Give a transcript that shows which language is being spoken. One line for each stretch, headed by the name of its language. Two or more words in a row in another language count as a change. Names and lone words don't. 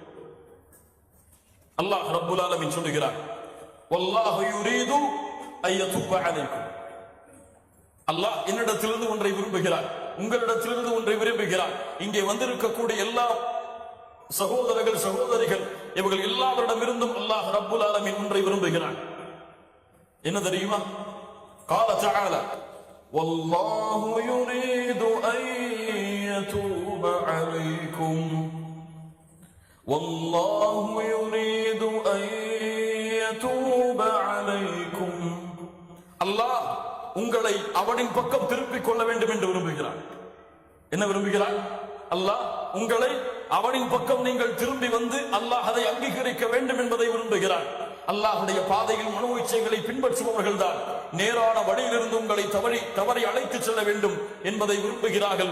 Tamil: அல்லாஹ்
Arabic: رب العالمين
Tamil: சொல்கிறார்,
Arabic: والله يريد أن يتوب عليكم,
Tamil: அல்லாஹ் என்னிடத்திலிருந்து ஒன்றை விரும்புகிறார், உங்களிடத்திலிருந்து ஒன்றை விரும்புகிறார். இங்கே வந்திருக்கக்கூடிய எல்லா சகோதரர்கள் சகோதரிகள் இவர்கள் எல்லாரிடமிருந்தும் அல்லாஹ்
Arabic: رب العالمين
Tamil: ஒன்றை விரும்புகிறார். என்ன தெரியுமா?
Arabic: قال تعالى والله يريد أن يتوب عليكم والله يريد أن يتوب عليكم,
Tamil: அல்லாஹ் உங்களை அவனின் பக்கம் திருப்பிக் கொள்ள வேண்டும் என்று விரும்புகிறார். என்ன விரும்புகிறார்? அல்லாஹ் உங்களை அவனின் பக்கம் நீங்கள் திரும்பி வந்து அல்லாஹ் அதை அங்கீகரிக்க வேண்டும் என்பதை விரும்புகிறார். அல்லாஹ்வுடைய பாதையில் மனோ இச்சைகளை பின்பற்றுபவர்கள் தான் நேரான வழியிலிருந்து உங்களை தவறி அழைத்து செல்ல வேண்டும் என்பதை விரும்புகிறார்கள்.